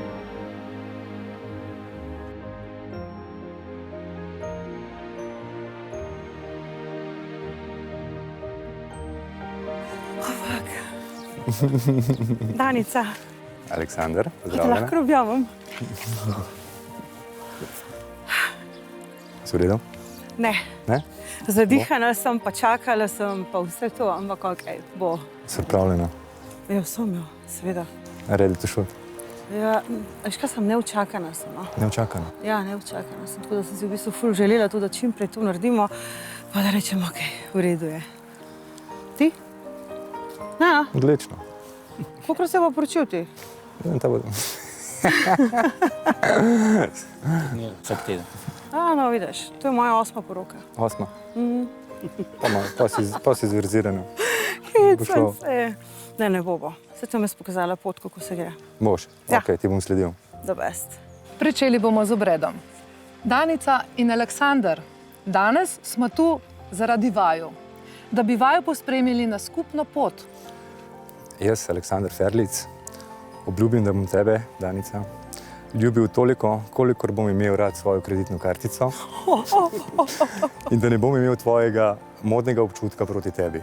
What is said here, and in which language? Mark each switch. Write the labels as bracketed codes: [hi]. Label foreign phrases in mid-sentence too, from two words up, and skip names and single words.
[sl] Danica, Aleksander, pozdravljena. lahko objavim? Si v redu? Ne. Ne? Zadihana sem, pa čakala sem, pa vse to, ampak okej, bo. Se odpravljena. Ja, sem jo, seveda. [en] Ready to shoot. [sl] Ja, veš kaj sem, neučakana sem, no. Neučakana. Ja, neučakana sem, tako da sem si v bistvu ful želela tudi, da čim prej to naredimo, pa da rečem, okej, v redu je. Ti? Ja, Odlično. kolikor se bo poročil ti? Ja, ta bodo. Vsak teden. No, vidiš, to je moja 8. poroka. 8. Pa si zverzirana. Bo šlo. Hecam se. Ne bo. Se to mi je pokazala pot, kako se gre. Boš, Ja. ok, ti bom sledil. [en] The best. [sl] Pričeli bomo z obredom. Danica in Aleksander, danes smo tu zaradi vaju, da bi vaju pospremili na skupno pot. Jaz, Aleksander Ferlic, obljubim, da bom tebe, Danica, ljubil toliko, kolikor bom imel rad svojo kreditno kartico in da ne bom imel tvojega modnega občutka proti tebi.